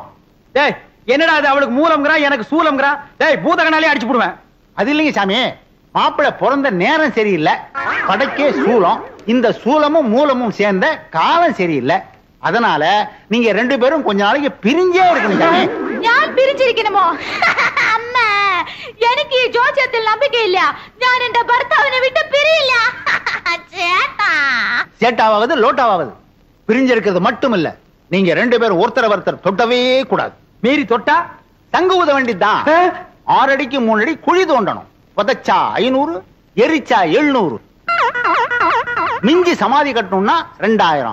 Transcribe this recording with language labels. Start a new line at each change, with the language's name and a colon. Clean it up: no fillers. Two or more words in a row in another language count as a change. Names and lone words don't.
Tamil: டேய், என்னடா அது? அவளுக்கு மூலம்ங்கறா, எனக்கு சூலம்ங்கறா. டேய், பூத கண்ணாலே அடிச்சு போடுவேன். அது இல்லைங்க சாமி, மாப்பிள்ளை பிறந்த நேரம் சரியில்லை, படைக்கே சூலம். இந்த சூலமும் மூலமும் சேர்ந்த காலம் சரியில்லை. அதனால நீங்க 2 பேரும் கொஞ்ச நாளைக்கு பிரிஞ்சே இருக்கணும் சாமி.
Malayalam: ഞാൻ പിരിച്ചിരിക്കണമോ? അമ്മ, എനിക്ക് ജോസ്യത്തിൽ നம்பிക്കை ഇല്ല. ഞാൻ എന്റെ ഭർത്താവിനെ വിട്ട് പിരിയില്ല. ചേട്ടാ,
Tamil: சேட்டாவது லோட்டாவது பிரிஞ்சிருக்கிறது மட்டும் இல்ல, நீங்க 2 பேரும் ஒருத்தர் தொட்டவே கூடாது. மீறி தொட்டா தங்க ஊத வேண்டியதுதான். 6 அடிக்கு 3 அடி குழி தோண்டணும். புதைச்சா 500, எரிச்சா 700. மிஞ்சி சமாதி கட்டணும்னா 2000.